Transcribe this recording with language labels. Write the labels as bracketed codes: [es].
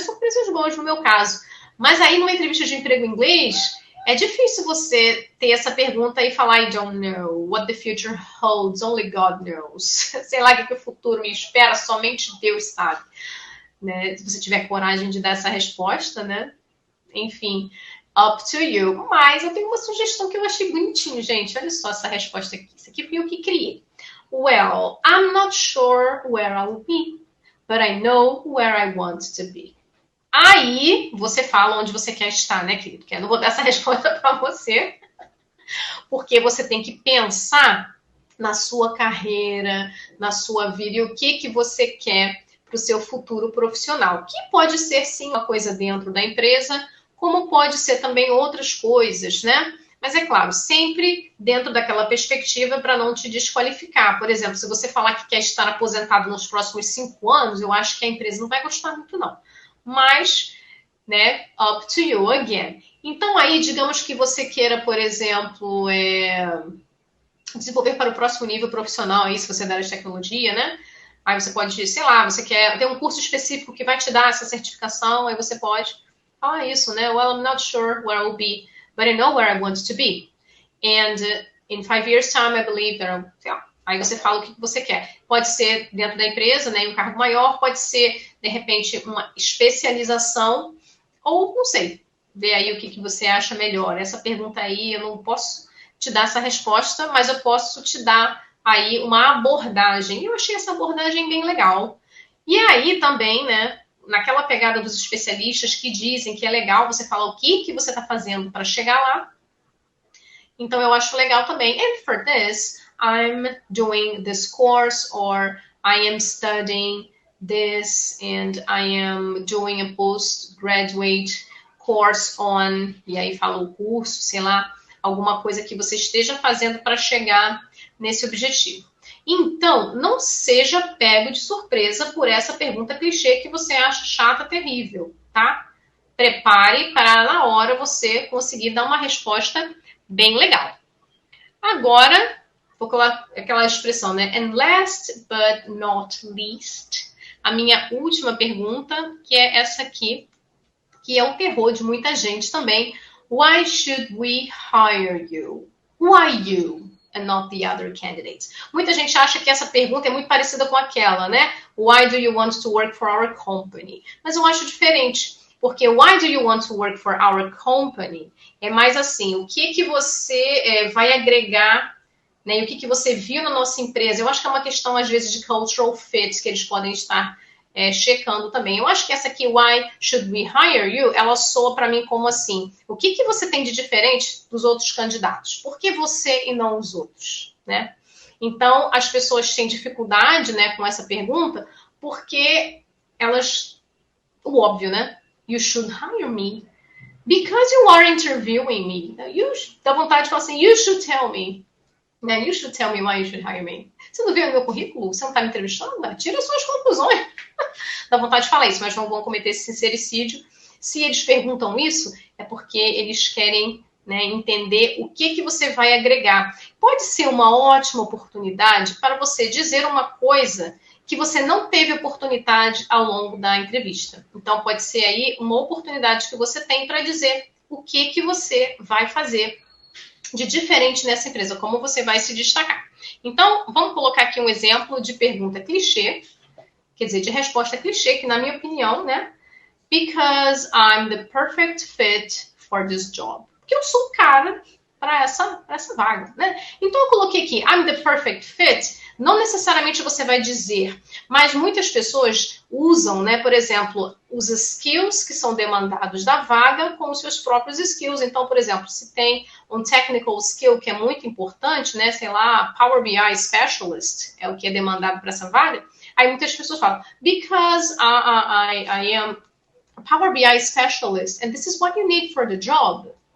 [pt] Surpresas boas no meu caso. Mas aí, numa entrevista de emprego em inglês, é difícil você ter essa pergunta e falar [en] I don't know what the future holds, only God knows. [pt] Sei lá o que o futuro me espera, somente Deus sabe. Né? Se você tiver coragem de dar essa resposta, né? Enfim, [en] up to you. [pt] Mas eu tenho uma sugestão que eu achei bonitinho, gente. Olha só essa resposta aqui. Isso aqui foi eu que criei. [en] Well, I'm not sure where I'll be, but I know where I want to be. [pt] Aí, você fala onde você quer estar, né, querido? Que eu não vou dar essa resposta para você, porque você tem que pensar na sua carreira, na sua vida e o que você quer para o seu futuro profissional. Que pode ser, sim, uma coisa dentro da empresa, como pode ser também outras coisas, né? Mas é claro, sempre dentro daquela perspectiva para não te desqualificar. Por exemplo, se você falar que quer estar aposentado nos próximos 5 anos, eu acho que a empresa não vai gostar muito, não. Mas, né, [en] up to you again. [pt] Então, aí, digamos que você queira, por exemplo, desenvolver para o próximo nível profissional, aí, se você é da área de tecnologia, né? Aí você pode, sei lá, você quer ter um curso específico que vai te dar essa certificação, aí você pode falar isso, né? [en] Well, I'm not sure where I'll be, but I know where I want to be. And in 5 years' time, I believe that [pt] sei lá. Aí você fala o que você quer. Pode ser dentro da empresa, né, um cargo maior, pode ser, de repente, uma especialização, ou, não sei, ver aí o que você acha melhor. Essa pergunta aí, eu não posso te dar essa resposta, mas eu posso te dar aí uma abordagem. Eu achei essa abordagem bem legal. E aí também, né, naquela pegada dos especialistas que dizem que é legal você falar o que você está fazendo para chegar lá. Então, eu acho legal também. [en] And for this, I'm doing this course, or I am studying this, and I am doing a postgraduate course on... [pt] E aí fala o curso, sei lá, alguma coisa que você esteja fazendo para chegar nesse objetivo. Então, não seja pego de surpresa por essa pergunta clichê que você acha chata, terrível, tá? Prepare para, na hora, você conseguir dar uma resposta bem legal. Agora, vou colocar aquela expressão, né? [en] And last but not least, [pt] a minha última pergunta, que é essa aqui, que é o terror de muita gente também. [en] Why should we hire you? Why you and not the other candidates? [pt] Muita gente acha que essa pergunta é muito parecida com aquela, né? [en] Why do you want to work for our company? [pt] Mas eu acho diferente, porque [en] why do you want to work for our company [pt] é mais assim, o que você vai agregar, né? E o que você viu na nossa empresa. Eu acho que é uma questão, às vezes, de cultural fit, que eles podem estar checando também. Eu acho que essa aqui, [en] why should we hire you, [pt] ela soa para mim como assim, o que você tem de diferente dos outros candidatos? Por que você e não os outros, né? Então, as pessoas têm dificuldade, né, com essa pergunta, porque elas, o óbvio, né? [en] You should hire me because you are interviewing me. [pt] Dá vontade de falar assim, [en] you should tell me. [pt] Né? [en] You should tell me why you should hire me. [pt] Você não viu no meu currículo? Você não está me entrevistando? Tira suas conclusões. Dá vontade de falar isso, mas não vão cometer esse sincericídio. Se eles perguntam isso, é porque eles querem, né, entender o que você vai agregar. Pode ser uma ótima oportunidade para você dizer uma coisa que você não teve oportunidade ao longo da entrevista. Então, pode ser aí uma oportunidade que você tem para dizer o que você vai fazer de diferente nessa empresa, como você vai se destacar. Então, vamos colocar aqui um exemplo de pergunta clichê, quer dizer, de resposta clichê, que na minha opinião, né? [en] Because I'm the perfect fit for this job. [pt] Porque eu sou o cara para essa vaga, né? Então, eu coloquei aqui, [en] I'm the perfect fit. [pt] Não necessariamente você vai dizer, mas muitas pessoas usam, né, por exemplo, os skills que são demandados da vaga com os seus próprios skills. Então, por exemplo, se tem um technical skill que é muito importante, né, sei lá, Power BI Specialist é o que é demandado para essa vaga, aí muitas pessoas falam, [en] because I am a Power BI Specialist and this is what you need for the job.